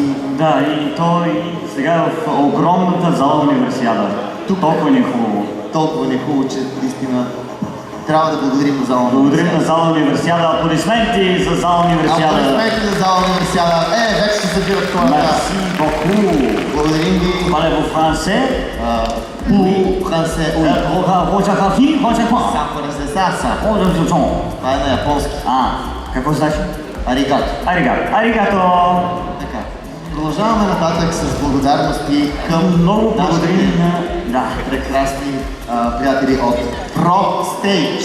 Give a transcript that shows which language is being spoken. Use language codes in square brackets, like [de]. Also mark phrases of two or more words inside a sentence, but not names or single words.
[bg] Да, и то и сега в огромната зала Универсиада. Толкова ни е хубаво. Толкова ни е хубаво, че наистина трябва да благодарим на зала Универсиада. Благодарим на зала Универсиада. Аплодисменти за зала Универсиада. Аплодисменти за зала Универсиада. Вече се събират хората. [fr] merci beaucoup. [bg] Благодарим ви. [fr] Parlez vous français? Oui, français, oui. [bg] Това е на японски. Какво значи? Аригато. Аригато. Така. Продължаваме нататък с благодарности към много благодарим на прекрасни приятели от ProStage